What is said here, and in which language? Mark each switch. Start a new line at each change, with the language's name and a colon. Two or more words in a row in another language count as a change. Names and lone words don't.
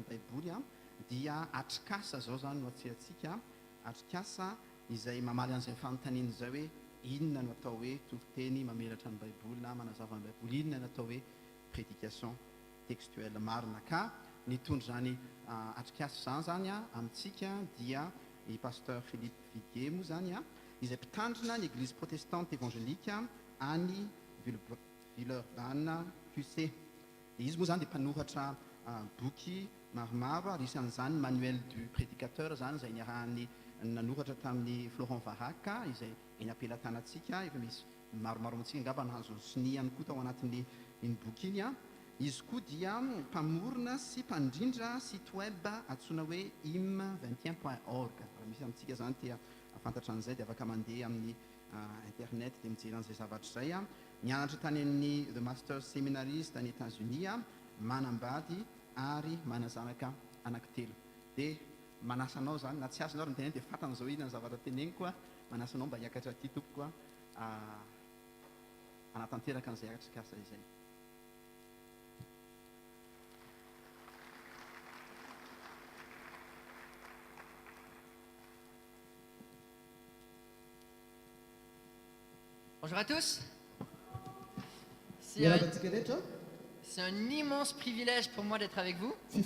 Malagasy: baiboly dia atrikasa zao zany no atsehantsika atrikasa izay mamaly an'izay fanontaniana izay hoe inona no atao hoe toriteny mamelatra ny baiboly na manazava ny baiboly, inona no atao hoe
French: prédication textuelle
Malagasy: marina ka nitondro zany atrikasa zany amintsika dia i pasteur Philippe Viguier moa zany izay mpitandrina ny
French: église protestante évangélique
Malagasy: any Villeurbanne QC. Izy moa zany dia mpanoratra boky maromaro ary isan'izany
French: manuel du prédicateur
Malagasy: zany izay niarahany nanoratra tamin'ny Florent Varaka izay eny am-pelantanantsika efa misy maromaro amintsika angamba nahazo siny ihany koa tao anatin'ny iny boky iny izy koa dia mpamorona sy mpandrindra
French: site web
Malagasy: antsoina hoe im21.org. Raha misy amintsika zany tia afantatra an'izay dia afaka mandeha amin'ny internet dia mijery an'izay zavatra izay nianatra tany amin'ny
English: the master
Malagasy: seminariste any États-Unis manambady ary manazanaka anankitelo dia manasanao zany na tsy azonao ary miteny dia fatan'izao inona ny zavatra teneniko manasanao mba hiakatra aty tompoko anatanteraka an'izay atrikasa izay.
French: Bonjour à tous. C'est un immense privilège pour moi d'être avec vous.